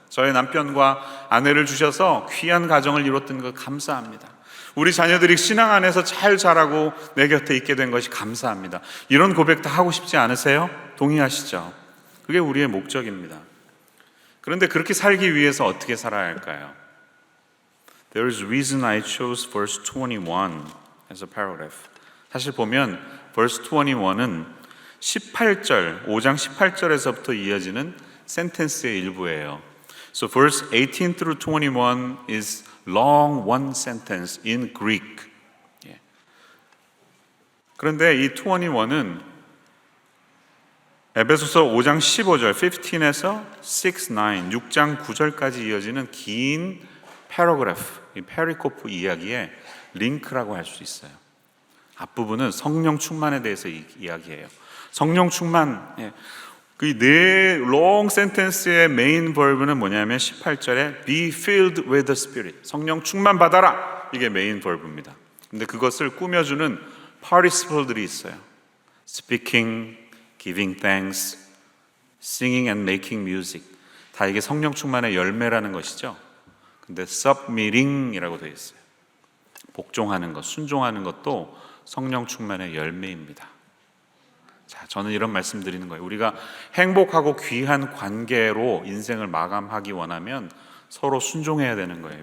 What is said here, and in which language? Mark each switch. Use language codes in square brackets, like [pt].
[ko] 저의 남편과 아내를 주셔서 귀한 가정을 이뤘던 것 감사합니다. 우리 자녀들이 신앙 안에서 잘 자라고 내 곁에 있게 된 것이 감사합니다. 이런 고백 다 하고 싶지 않으세요? 동의하시죠? 그게 우리의 목적입니다. 그런데 그렇게 살기 위해서 어떻게 살아야 할까요? [en] There is a reason I chose verse 21 as a paragraph. [ko] 사실 보면 verse 21은 18절, 5장 18절에서부터 이어지는 센텐스의 일부예요. [en] So verse 18 through 21 is long one sentence in Greek. [ko] 예. 그런데 이 21은 에베소서 5장 15절, 15에서 6, 9장 9절까지 이어지는 긴 패러그래프, 이 페리코프 이야기의 링크라고 할 수 있어요. 앞부분은 성령 충만에 대해서 이야기해요. 성령 충만, 그 네 long sentence의 메인 verb는 뭐냐면 18절에 [en] be filled with the Spirit, [ko] 성령 충만 받아라, 이게 메인 verb입니다. 근데 그것을 꾸며주는 participle들이 있어요. [en] speaking, giving thanks, singing and making music, [ko] 다 이게 성령 충만의 열매라는 것이죠. 근데 submitting이라고 되어 있어요. 복종하는 것, 순종하는 것도 성령 충만의 열매입니다. 자, 저는 이런 말씀 드리는 거예요. 우리가 행복하고 귀한 관계로 인생을 마감하기 원하면 서로 순종해야 되는 거예요.